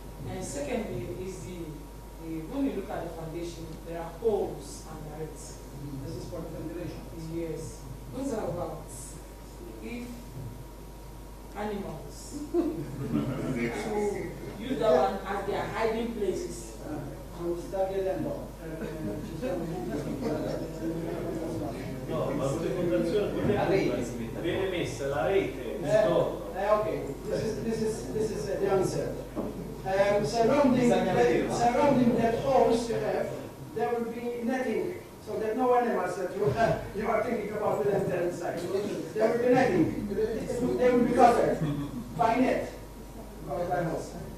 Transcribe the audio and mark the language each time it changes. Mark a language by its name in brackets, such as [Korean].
[English] And secondly is when you look at the foundation, there are holes under it. This is for the ventilation. Yes. Those are about if animals to use that one as their hiding places. [Italian] Sta chiedendo. No, ma sulle fondazioni viene messa la rete intorno. [English] Okay, this is the answer. Surrounding that house you have, there will be netting, so that no animals that you are thinking about will enter inside. There will be netting. They will be covered by net, covered by house.